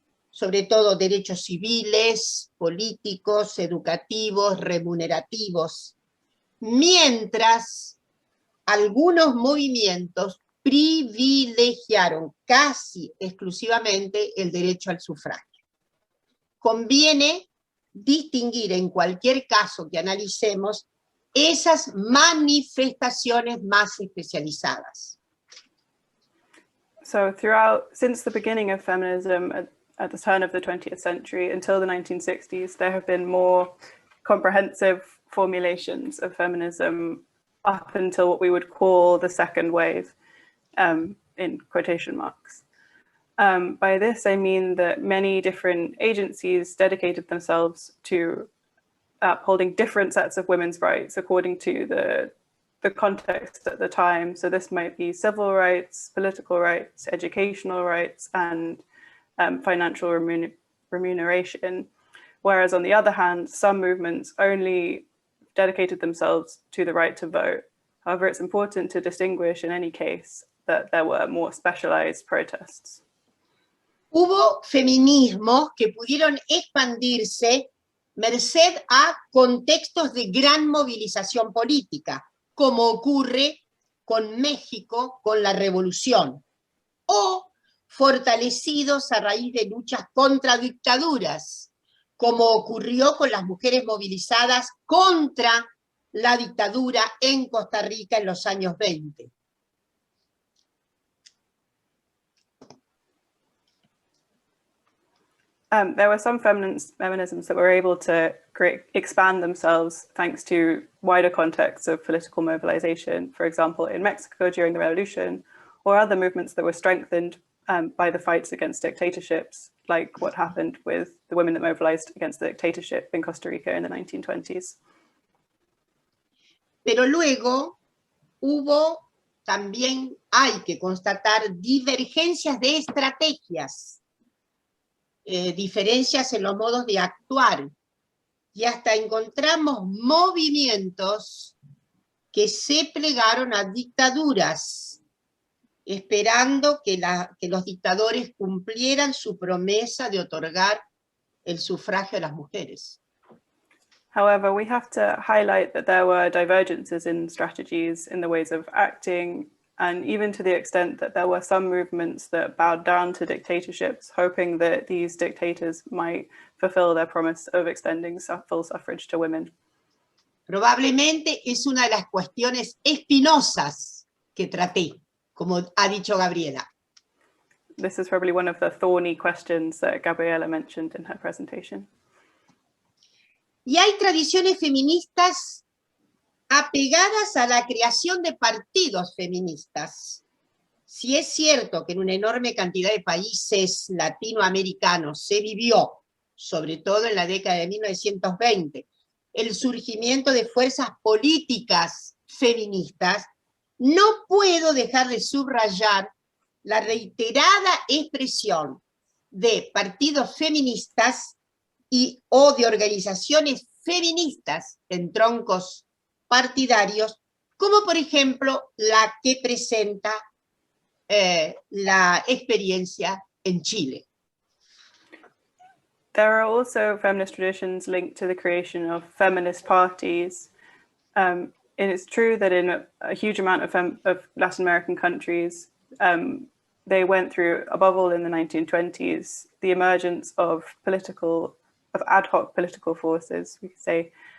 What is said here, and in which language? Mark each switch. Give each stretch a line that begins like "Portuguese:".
Spanish: sobre todo derechos civiles, políticos, educativos, remunerativos, mientras algunos movimientos privilegiaron casi exclusivamente el derecho al sufragio. Conviene distinguir en cualquier caso que analicemos esas manifestaciones más especializadas.
English: So since the beginning of feminism at the turn of the 20th century until the 1960s, there have been more comprehensive formulations of feminism up until what we would call the second wave, in quotation marks. By this, I mean that many different agencies dedicated themselves to upholding different sets of women's rights according to the context at the time. So this might be civil rights, political rights, educational rights, and financial remuneration. Whereas on the other hand, some movements only dedicated themselves to the right to vote. However, it's important to distinguish in any case that there were more specialized protests.
Spanish: Hubo feminismos que pudieron expandirse merced a contextos de gran movilización política, como ocurre con México con la Revolución, o fortalecidos a raíz de luchas contra dictaduras, como ocurrió con las mujeres movilizadas contra la dictadura en Costa Rica en los años 20.
English: There were some feminisms that were able to expand themselves thanks to wider contexts of political mobilization, for example, in Mexico during the Revolution, or other movements that were strengthened by the fights against dictatorships, like what happened with the women that mobilized against the dictatorship in Costa Rica in the 1920s.
Spanish: Pero luego también hay que constatar divergencias de estrategias, diferencias en los modos de actuar, y hasta encontramos movimientos que se plegaron a dictaduras, esperando que los dictadores cumplieran su promesa de otorgar el sufragio a las mujeres.
English: However, we have to highlight that there were divergences in strategies, in the ways of acting, and even to the extent that there were some movements that bowed down to dictatorships, hoping that these dictators might fulfill their promise of extending full suffrage to women.
Spanish: Probablemente es una de las cuestiones espinosas que traté, como ha dicho Gabriela.
English: This is probably one of the thorny questions that Gabriela mentioned in her presentation.
Spanish: Y hay tradiciones feministas apegadas a la creación de partidos feministas. Si es cierto que en una enorme cantidad de países latinoamericanos se vivió, sobre todo en la década de 1920, el surgimiento de fuerzas políticas feministas, no puedo dejar de subrayar la reiterada expresión de partidos feministas o de organizaciones feministas en troncos partidarios, como por ejemplo la que presenta la experiencia en Chile.
English: There are also feminist traditions linked to the creation of feminist parties. And it's true that in a huge amount of Latin American countries, they went through, above all in the 1920s, the emergence of ad hoc political forces, we could say.